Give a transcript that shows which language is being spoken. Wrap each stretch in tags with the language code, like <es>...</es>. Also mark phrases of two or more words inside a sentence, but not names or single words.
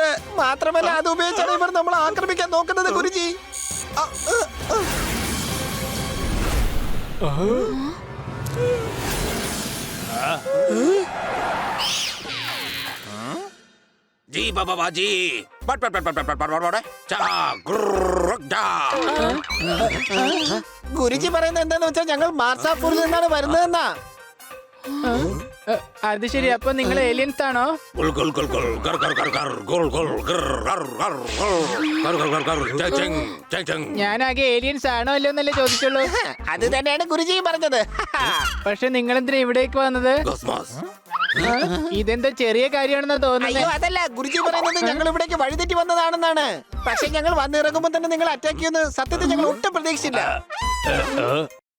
<ml>മാത്രമല്ല അത് ഉപയോഗിച്ചാണ് ഇവർ നമ്മൾ ആക്രമിക്കാൻ നോക്കുന്നത്. ഗുരുജി, जी बाबा जी पट पट पट पट पट पट चा ग्रुर जा. ഗുരുജി പറയുന്നത് എന്താന്ന് വെച്ചാൽ ഞങ്ങൾ മാർസാപൂരിൽ നിന്നാണ് വരുന്നതെന്നാ. അത് ശരി. അപ്പൊ നിങ്ങൾ ഏലിയൻസ് ആണോ? गुल गुल गुल गुल कर कर कर कर गुल गुल कर कर कर कर कर कर कर चंग चंग चंग चंग. ഞാനാകെ ഏലിയൻസ് ആണോ അല്ലോ എന്നല്ലേ ചോദിച്ചുള്ളൂ. അത് തന്നെയാണ് ഗുരുജി പറഞ്ഞത്. പക്ഷെ നിങ്ങൾ എന്തിനാ ഇവിടേക്ക് വന്നത്? Cosmos. ഇതെന്തോ ചെറിയ കാര്യമാണെന്നാ തോന്നുന്നത്. അയ്യോ അതല്ല, ഗുരുജി പറയുന്നത് ഞങ്ങൾ ഇവിടേക്ക് വഴിതെറ്റി വന്നതാണെന്നാണ്. പക്ഷെ ഞങ്ങൾ വന്നിറങ്ങുമ്പോൾ തന്നെ നിങ്ങൾ അറ്റാക്ക് ചെയ്യുന്നത് സത്യത്തിൽ ഞങ്ങൾ ഒട്ടും പ്രതീക്ഷിച്ചില്ല.</ml>